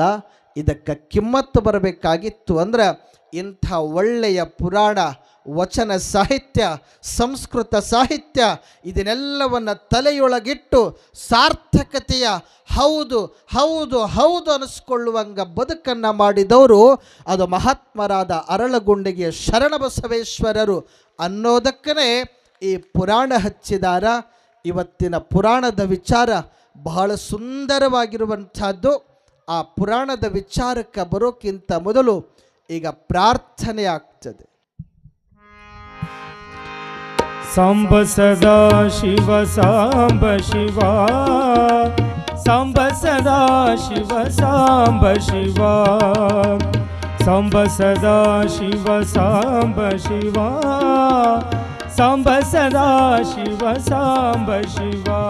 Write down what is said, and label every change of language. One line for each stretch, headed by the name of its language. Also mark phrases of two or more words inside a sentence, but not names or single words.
Kannada: ಇದಕ್ಕೆ ಕಿಮ್ಮತ್ತು ಬರಬೇಕಾಗಿತ್ತು ಅಂದ್ರೆ ಇಂಥ ಒಳ್ಳೆಯ ಪುರಾಣ, ವಚನ ಸಾಹಿತ್ಯ, ಸಂಸ್ಕೃತ ಸಾಹಿತ್ಯ ಇದನ್ನೆಲ್ಲವನ್ನು ತಲೆಯೊಳಗಿಟ್ಟು ಸಾರ್ಥಕತೆಯ ಹೌದು ಹೌದು ಹೌದು ಅನಿಸ್ಕೊಳ್ಳುವಂಗ ಬದುಕನ್ನು ಮಾಡಿದವರು ಅದು ಮಹಾತ್ಮರಾದ ಅರಳಗುಂಡಿಗೆಯ ಶರಣಬಸವೇಶ್ವರರು ಅನ್ನೋದಕ್ಕೇ ಈ ಪುರಾಣ ಹಚ್ಚಿದಾರ. ಇವತ್ತಿನ ಪುರಾಣದ ವಿಚಾರ ಬಹಳ ಸುಂದರವಾಗಿರುವಂಥದ್ದು. ಆ ಪುರಾಣದ ವಿಚಾರಕ್ಕೆ ಬರೋಕ್ಕಿಂತ ಮೊದಲು ಈಗ ಪ್ರಾರ್ಥನೆ ಆಗ್ತದೆ.
Sanskrit: ಸಾಂಬ ಸದಾ ಶಿವ ಸಾಂಬ ಶಿವ, ಸಾಂಬ ಸದಾ ಶಿವ ಸಾಂಬ ಶಿವ, ಸಾಂಬ ಸದಾ ಶಿವ ಸಾಂಬ ಶಿವ, ಸಾಂಬ ಸದಾ ಶಿವ ಸಾಂಬ ಶಿವ.